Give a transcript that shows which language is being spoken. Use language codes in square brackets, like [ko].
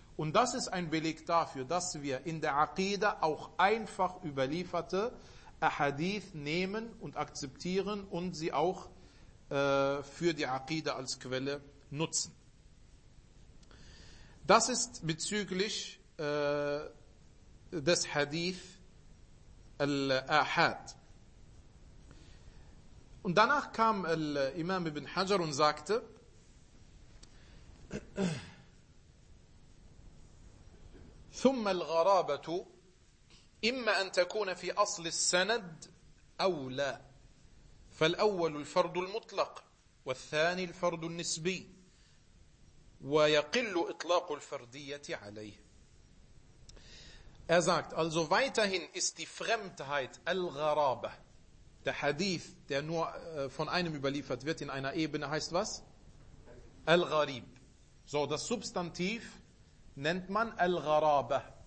[de] Und das ist ein Beleg dafür, dass wir in der Aqidah auch einfach überlieferte Ahadith nehmen und akzeptieren und sie auch für die Aqidah als Quelle nutzen. Das ist bezüglich des Hadith Al-Ahad. Und danach kam Imam Ibn Hajar und sagte, [ar] ثم الغرابة إما أن تكون في أصل السند أو لا فالأول الفرد المطلق والثاني الفرد النسبي ويقل إطلاق الفردية عليه. [de] Er sagt, also weiterhin ist die Fremdheit al-Gharaba, der Hadith, der nur von einem überliefert wird in einer Ebene, heißt was? Al-Gharib. So, das Substantiv nennt man al-Gharaba.